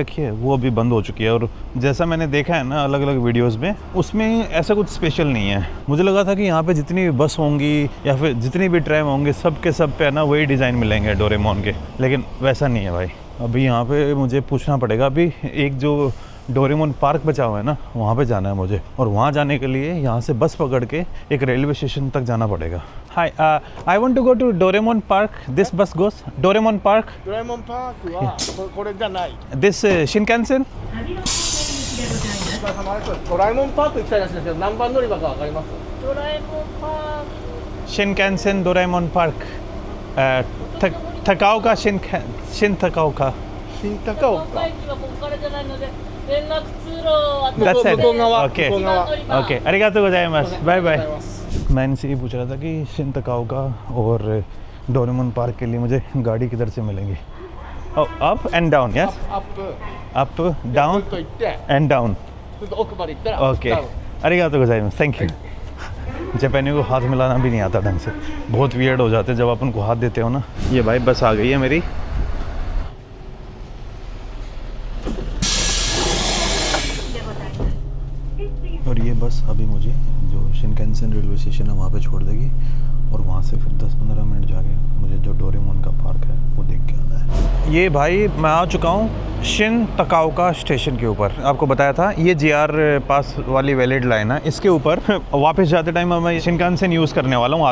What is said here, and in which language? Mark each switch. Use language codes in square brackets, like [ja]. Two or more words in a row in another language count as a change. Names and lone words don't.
[hi] रखी है वो अभी बंद हो चुकी है और जैसा मैंने देखा है ना अलग अलग वीडियोस में उसमें ऐसा कुछ स्पेशल नहीं है मुझे लगा था कि यहाँ पे जितनी भी बस होंगी या फिर जितनी भी ट्रेन होंगे सब के सब पे है ना वही डिज़ाइन मिलेंगे डोरेमोन के लेकिन वैसा नहीं है भाई अभी यहाँ पे मुझे पूछना पड़ेगा अभी एक जो डोरेमोन पार्क बचा हुआ है ना वहाँ पे जाना है मुझे और वहाँ जाने के लिए यहाँ से बस पकड़ के एक रेलवे स्टेशन तक जाना पड़ेगा [en] hi I want to go to Doraemon Park this bus goes Doraemon Park [hi] दिस बस गोस डोरेमोन पार्क [ja] ドラえもんパークはこれじゃない。 [en] this Shinkansen [ja] ドラえもんパーク行きたいらしいんですけど、何番乗り場かわかります？ドラえもんパーク。 [en] शिनकानसेन डोरेमोन पार्क तकाओका शिन तकाओका [ja] 新高岡。駅はここからじゃないので連絡通路を [en] That's it. [ja] 向こう側。 [en] Okay. [ja] 向こう側。 ओके ありがとうございます [en] bye bye [ja] ありがとうございます。 [hi] मैं इनसे ये पूछ रहा था कि शिन तकाओका और डोरेमोन पार्क के लिए मुझे गाड़ी किधर से मिलेंगी [en] up and down yes [ja] アップ。 [en] up down [ja] ずっと行って、 [en] and down [ja] ずっと奥まで行ったら。 [en] ओके [ja] ダウンありがとうございます [en] thank you [hi] जापानी को हाथ मिलाना भी नहीं आता ढंग से बहुत वियर्ड हो जाते जब आप उनको हाथ देते हो ना ये भाई बस आ गई है मेरी और ये बस अभी मुझे जो शिनकानसेन [en] railway station [hi] है वहाँ पे छोड़ देगी और वहाँ से फिर 10-15 मिनट जाके मुझे जो डोरेमोन का पार्क है वो देख के आना है ये भाई मैं आ चुका हूँ शिन तकाओका स्टेशन के ऊपर आपको बताया था ये जीआर पास वाली [en] valid line [hi] है इसके ऊपर वापस जाते टाइम मैं शिनकानसेन यूज़ करने वाला हूँ